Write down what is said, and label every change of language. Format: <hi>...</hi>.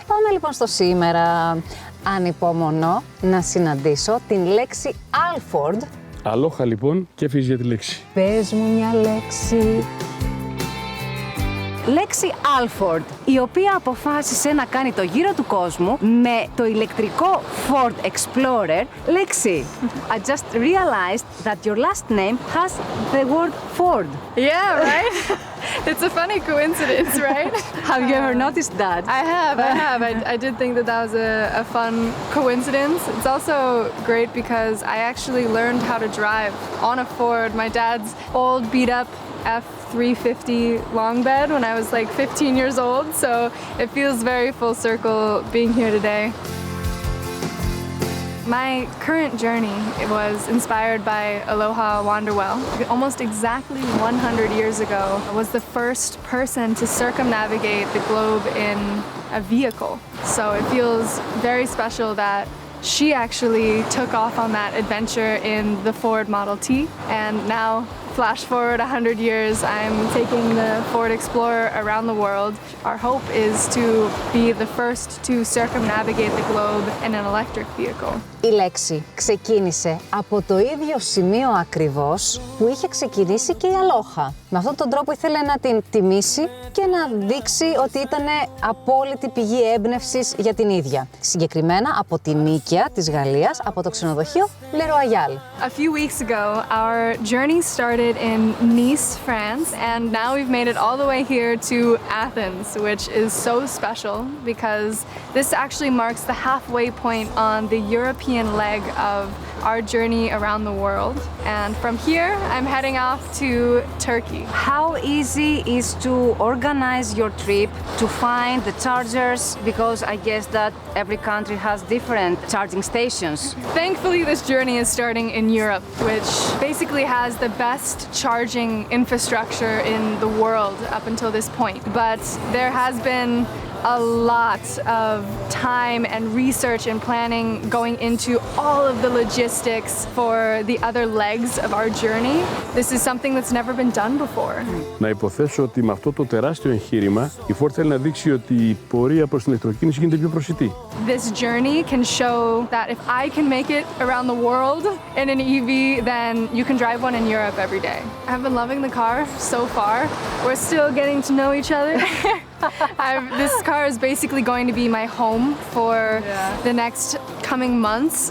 <el>Πάμε λοιπόν στο σήμερα. Ανυπομονώ να συναντήσω την Lexie Alford. Aloha λοιπόν και έφυγες για τη λέξη. Πες μου μια λέξη. Lexie Alford, η οποία αποφάσισε να κάνει το γύρο του κόσμου με το ηλεκτρικό Ford Explorer.</el> <en>Lexie, I just realized that your last name has the word Ford. Yeah, right? It's a funny coincidence, right? Have you ever noticed that? I have. I did think that was a fun coincidence. It's also great because I actually learned how to drive on a Ford. My dad's old beat up F350 long bed when I was like 15 years old, so it feels very full circle being here today. My current journey was inspired by Aloha Wonderwell. Almost exactly 100 years ago, I was the first person to circumnavigate the globe in a vehicle. So it feels very special that she actually took off on that adventure in the Ford Model T, and now flash forward 100 years, I'm taking the Ford Explorer around the world. Our hope is to be the first to circumnavigate the globe in an electric vehicle.</en> <el>Η Lexie ξεκίνησε από το ίδιο σημείο ακριβώς που είχε ξεκινήσει και η Aloha. Με αυτόν τον τρόπο ήθελε να την τιμήσει και να δείξει ότι ήταν απόλυτη πηγή έμπνευσης για την ίδια. Συγκεκριμένα από τη Νίκαια της Γαλλίας, από το ξενοδοχείο Le Royal.</el> <en>A few weeks ago, our journey started in Nice, France, and now we've made it all the way here to Athens, which is so special because this actually marks the halfway point on the European leg of our journey around the world. And from here, I'm heading off to Turkey. How easy is to organize your trip, to find the chargers, because I guess that every country has different charging stations. Thankfully, this journey is starting in Europe, which basically has the best charging infrastructure in the world up until this point. But there has been a lot of time and research and planning going into all of the logistics for the other legs of our journey. This is something that's never been done before.</en> <el>Να υποθέσω ότι με αυτό το τεράστιο εγχείρημα η Ford θέλει να δείξει ότι η πορεία προς την ηλεκτροκίνηση γίνεται πιο προσιτή.</el> <en>This journey can show that if I can make it around the world in an EV, then you can drive one in Europe every day. I've been loving the car so far. We're still getting to know each other. This car is basically going to be my home for the next coming months.</en>